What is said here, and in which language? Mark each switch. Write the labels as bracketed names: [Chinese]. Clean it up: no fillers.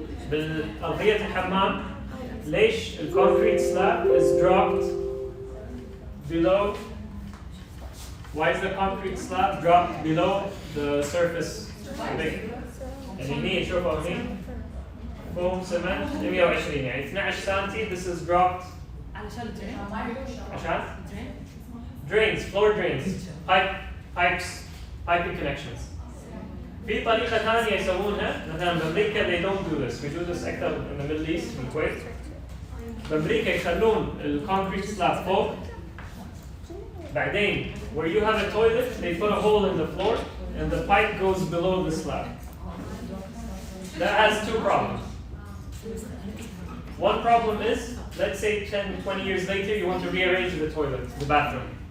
[Arabic] بالأرضية الحمام ليش الكونكريت [English] slab is dropped below Why is the concrete slab dropped below the surface? [Arabic] يعني مين شوفوا مين؟ [English] foam cement 120 [Arabic] يعني 12 سنتي. [English] This is dropped [Arabic] علشان drain. عشان [English] Drain. drains, floor drains, pipes, piping connections. [Arabic] في طريقة ثانية يسوونها مثلا بأمريكا [English] they don't do this. We do this [Arabic] أكثر [English] in the Middle East [Arabic] في الكويت. بأمريكا يخلون الكونكريت سلاب فوق. بعدين [English] where you have a toilet they put a hole in the floor and the pipe goes below the slab. That has two problems. One problem is, let's say 10, 20 years later you want to rearrange the toilet, the bathroom.